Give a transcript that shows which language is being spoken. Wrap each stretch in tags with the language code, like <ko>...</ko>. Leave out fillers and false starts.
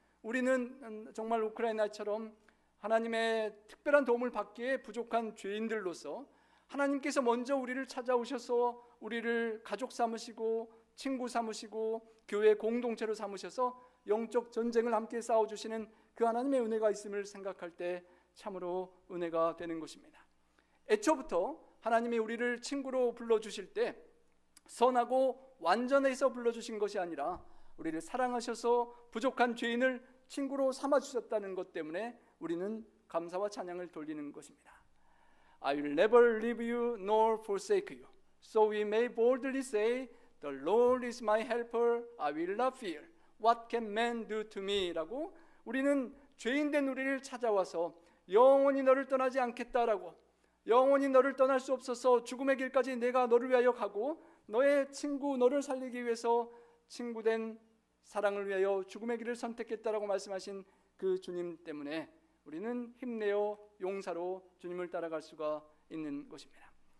<ko>우리는 정말 우크라이나처럼 하나님의 특별한 도움을 받기에 부족한 죄인들로서 하나님께서 먼저 우리를 찾아오셔서 우리를 가족 삼으시고 친구 삼으시고 교회 공동체로 삼으셔서 영적 전쟁을 함께 싸워주시는 그 하나님의 은혜가 있음을 생각할 때 참으로 은혜가 되는 것입니다. 애초부터 하나님이 우리를 친구로 불러주실 때 선하고 완전해서 불러주신 것이 아니라 우리를 사랑하셔서 부족한 죄인을 친구로 삼아주셨다는 것 때문에 우리는 감사와 찬양을 돌리는 것입니다.</ko> <en>I will never leave you nor forsake you. So we may boldly say, The Lord is my helper. I will not fear. What can man do to me?</en> <ko>라고 우리는 죄인된 우리를 찾아와서 영원히 너를 떠나지 않겠다라고, 영원히 너를 떠날 수 없어서 죽음의 길까지 내가 너를 위하여 가고 너의 친구, 너를 살리기 위해서 친구된 사랑을 위하여 죽음의 길을 선택했다라고 말씀하신 그 주님 때문에 우리는 힘내어 용사로 주님을 따라갈 수가 있는 것입니다.</ko>